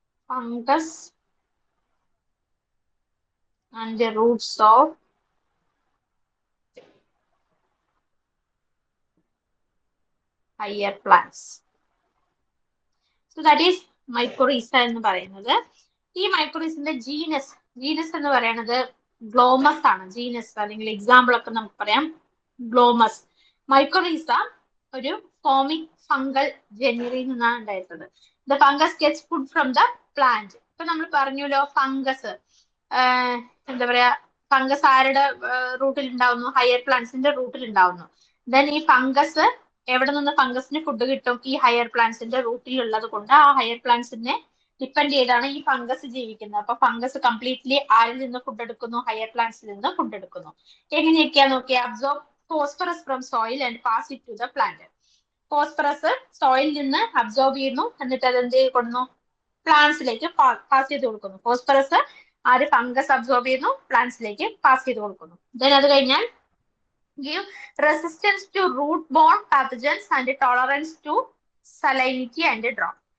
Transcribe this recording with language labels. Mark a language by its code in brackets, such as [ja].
[en] Fungus and the roots of higher plants. So that is mycorrhiza [ml] എന്ന് പറയുന്നത്. ഈ മൈക്കോറീസിന്റെ genus എന്ന് പറയുന്നത് ഗ്ലോമസ് ആണ്. ജീനസ് അല്ലെങ്കിൽ എക്സാമ്പിൾ ഒക്കെ നമുക്ക് പറയാം ഗ്ലോമസ്. മൈക്കോറീസ ഒരു ഫോമിക് ഫംഗൽ ജെനറിയിൽ നിന്നാണ് ഉണ്ടായിരുന്നത്. [en] The fungus gets food from the plant. [ml] ഇപ്പൊ നമ്മൾ പറഞ്ഞല്ലോ ഫംഗസ്, എന്താ പറയാ, ഫംഗസ് ആരുടെ റൂട്ടിൽ ഉണ്ടാവുന്നു? ഹയർ പ്ലാന്റ്സിന്റെ റൂട്ടിൽ ഉണ്ടാവുന്നു. ദെൻ ഈ ഫംഗസ് എവിടെ നിന്ന് ഫംഗസിന് ഫുഡ് കിട്ടും? ഈ ഹയർ പ്ലാന്റ്സിന്റെ റൂട്ടിൽ ഉള്ളത് കൊണ്ട് ആ ഹയർ പ്ലാന്റ്സിനെ ഡിപ്പെൻഡ് ചെയ്താണ് ഈ ഫംഗസ് ജീവിക്കുന്നത്. അപ്പൊ ഫംഗസ് കംപ്ലീറ്റ്ലി ആരിൽ നിന്ന് ഫുഡ് എടുക്കുന്നു? ഹയർ പ്ലാന്റ്സിൽ നിന്ന് ഫുഡ് എടുക്കുന്നു. എങ്ങനെയൊക്കെയാ നോക്കിയാ? [en] Absorb phosphorus from soil and pass it to the plant. [ml] Phosphorus സോയിലിൽ നിന്ന് അബ്സോർബ് ചെയ്യുന്നു, എന്നിട്ട് അത് എന്ത് കൊടുക്കുന്നു? പ്ലാന്റ്സിലേക്ക് പാസ് ചെയ്ത് കൊടുക്കുന്നു. ഫോസ്ഫറസ് ആര്? ഫംഗസ് അബ്സോർബ് ചെയ്യുന്നു, പ്ലാന്റ്സിലേക്ക് പാസ് ചെയ്ത് കൊടുക്കുന്നു. ദെൻ അത് കഴിഞ്ഞാൽ [en] give resistance to root-borne pathogens and tolerance to salinity and drought.